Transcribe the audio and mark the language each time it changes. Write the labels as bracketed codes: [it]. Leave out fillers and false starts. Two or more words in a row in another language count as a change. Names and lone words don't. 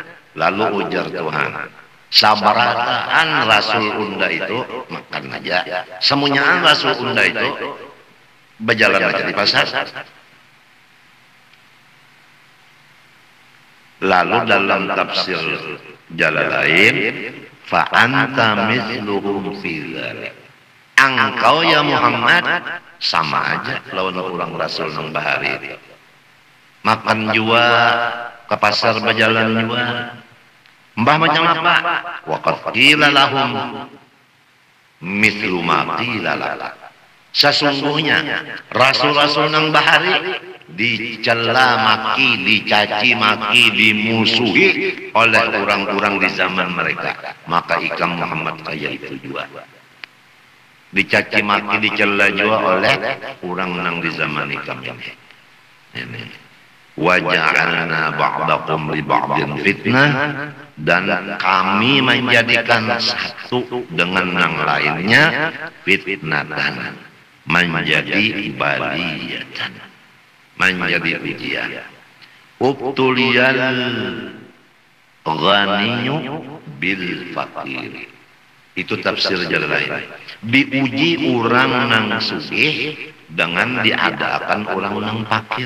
[bjn] Lalu ujar Tuhan, sabarataan rasul unda itu makan aja, semuanya rasul unda itu berjalan aja di pasar. Lalu dalam tafsir Jalalain, [ar] فأنت مثلهم في ذلك, [bjn] engkau ya Muhammad sama aja lawan orang rasul nang bahari, makan jua ke pasar berjalan jua. Mbah macam apa? [ar] وقد قيل لهم مثل ما قيل لك, [bjn] sesungguhnya rasul-rasul nang bahari dicela maki, dicaci maki, dimusuhi oleh orang-orang di zaman mereka. Maka ikam Muhammad kayak itu juga dicaci maki, dicela juga oleh orang nang di zaman ikam ini. [ar] وجعلنا بعضكم لبعض فتنة, [bjn] dan kami menjadikan satu dengan yang lainnya fitnatan, menjadi baliyatan, menjadi ujian. [ar] ابتلي الغني بالفقير. [bjn] Itu tafsir Jalalain. Diuji orang nang sugih dengan diadakan orang nang fakir.